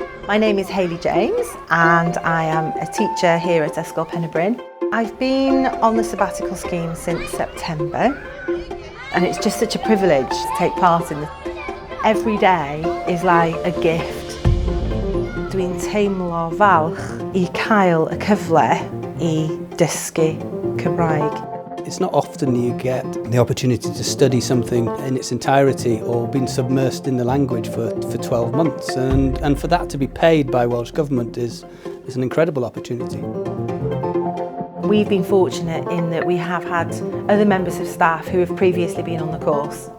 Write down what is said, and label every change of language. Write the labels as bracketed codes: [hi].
[en] My name is Hayley James and I am a teacher here at Ysgol Pen-y-Bryn. I've been on the sabbatical scheme since September and it's just such a privilege to take part in this. Every day is like a gift. [cy] Dwi'n teimlo falch I cael y cyfle I ddysgu Cymraeg. [en] It's not often you get the opportunity to study something in its entirety or been submersed in the language for 12 months and for that to be paid by Welsh Government is an incredible opportunity. We've been fortunate in that we have had other members of staff who have previously been on the course.